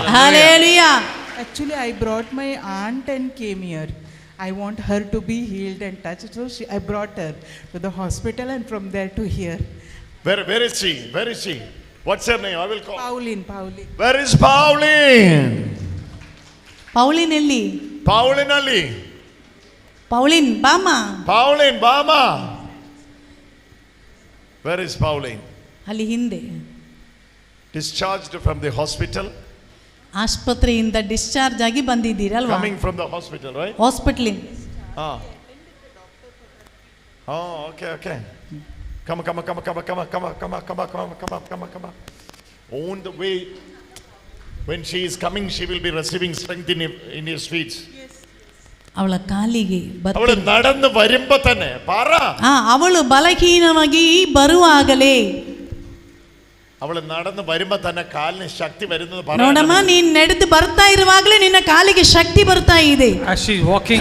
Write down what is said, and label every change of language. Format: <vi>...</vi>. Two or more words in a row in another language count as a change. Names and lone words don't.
<en>Hallelujah. Actually, I brought my aunt and came here. I want her to be healed and touched. So I brought her to the hospital and from there to here. Where is she? Where is she? What's her name? I will call. Pauline. Where is Pauline?</en> <kn>ಪೌಲಿನ್ ಎಲ್ಲಿ?</kn> <en>Pauline Ali.</en> <kn>ಪೌಲಿನ್ ಬಾಮ.</kn> <en>Pauline Bama. Where is Pauline?</en> <kn>ಅಲ್ಲಿ ಹಿಂದೆ.</kn> <en>Discharged from the hospital.</en> <kn>ಆಸ್ಪತ್ರೆಯಿಂದ ಡಿಸ್ಚಾರ್ಜ್ ಆಗಿ ಬಂದಿದ್ದೀರಲ್ವಾ?</kn> <en>Coming from the hospital, right?</en> <kn>ಹಾಸ್ಪಿಟಲ್.</kn> <en>Okay. Come on. On the way, when she is coming, she will be receiving strength in his feet.</en> <kn>ಅವಳ ಕಾಲಿಗೆ ಅವಳು ನಡೆದು</kn> <ml>വരുമ്പോ തന്നെ പറ.</ml> <kn>ಅವಳು ಬಲಹೀನವಾಗಿ ಬರುವಾಗಲೇ, ಅವಳು ನಡೆದು</kn> <ml>വരുമ്പോ തന്നെ</ml> <kn>ಕಾಲಿನ ಶಕ್ತಿ</kn> <ml>വരുന്നത് പറ.</ml> <kn>ನೋಡಮ್ಮ, ನೀನ್ ನಡೆದು ಬರ್ತಾ ಇರುವಾಗಲೇ ನಿನ್ನ ಕಾಲಿಗೆ ಶಕ್ತಿ ಬರ್ತಾ ಇದೆ.</kn> <en>As she is walking,</en>